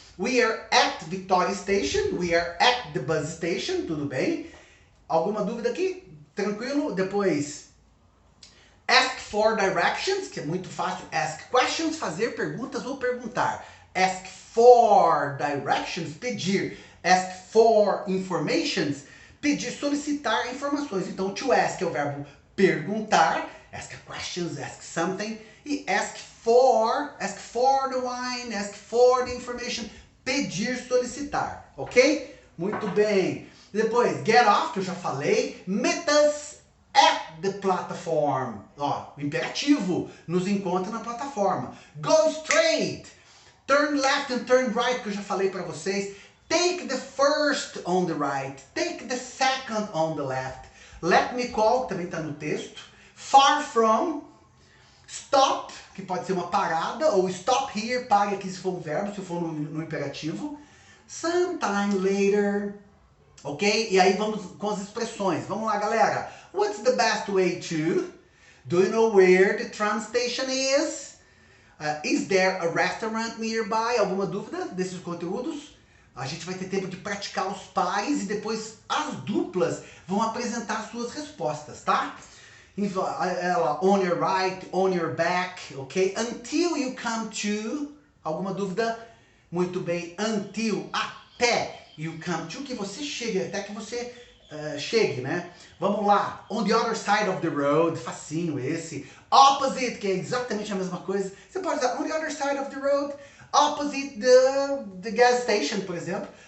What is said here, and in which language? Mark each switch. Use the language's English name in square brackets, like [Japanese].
[English] We are at Victoria Station, we are at the bus station, [Portuguese] tudo bem. Alguma dúvida aqui? Tranquilo? Depois, [English] ask for directions, [Portuguese] que é muito fácil. [English] Ask questions, [Portuguese] fazer perguntas ou perguntar. [English] Ask for directions, [Portuguese] pedir. [English] Ask for informations, [Portuguese] pedir, solicitar informações. Então, to ask é o verbo perguntar. Ask questions, ask something. [English] E ask for the wine, ask for the information, [Portuguese] pedir, solicitar. [English] Ok? [Portuguese] Muito bem. Depois, get off, que eu já falei. [English] Meet us at the platform. [Portuguese] Ó, o imperativo. Nos encontra na plataforma. [English] Go straight. Turn left and turn right, [Portuguese] que eu já falei para vocês. [English] Take the first on the right. Take the second on the left. Let me call, [Portuguese] que também está no texto. [English] Far from. [Portuguese] Stop, que pode ser uma parada. Ou [English] stop here, [Portuguese] pare aqui se for um verbo, se for no imperativo. [English] Sometime later. [Portuguese] Ok? E aí vamos com as expressões. Vamos lá, galera. [English] What's the best way to? Do you know where the tram station is? Is there a restaurant nearby? [Portuguese] Alguma dúvida desses conteúdos? A gente vai ter tempo de praticar os pares e depois as duplas vão apresentar suas respostas, tá? [English] Ela, on your right, on your back, ok? Until you come to... [Portuguese] Alguma dúvida? Muito bem. Until, até [English] you come to, [Portuguese] que você chegue, até que você chegue, né? Vamos lá. [English] On the other side of the road, [Portuguese] facinho esse. Opposite, que é exatamente a mesma coisa. Você pode usar [English] on the other side of the road. Opposite the gas station, [Portuguese] por exemplo.